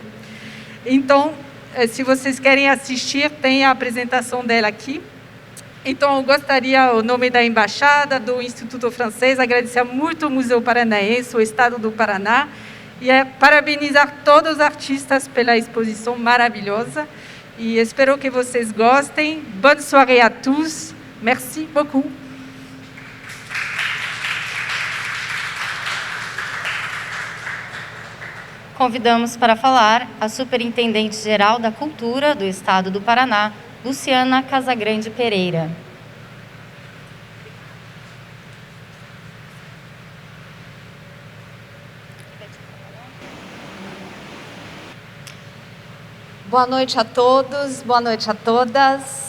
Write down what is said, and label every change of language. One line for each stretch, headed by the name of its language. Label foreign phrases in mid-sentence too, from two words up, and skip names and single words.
Portuguese: Então, se vocês querem assistir, tem a apresentação dela aqui. Então, eu gostaria, o nome da Embaixada, do Instituto Francês, agradecer muito ao Museu Paranaense, o Estado do Paraná, e parabenizar todos os artistas pela exposição maravilhosa. E espero que vocês gostem.
French: Bonne soirée à tous. Merci beaucoup.
Portuguese: Convidamos para falar a Superintendente-Geral da Cultura do Estado do Paraná, Luciana Casagrande Pereira. Boa noite a todos, boa noite a todas.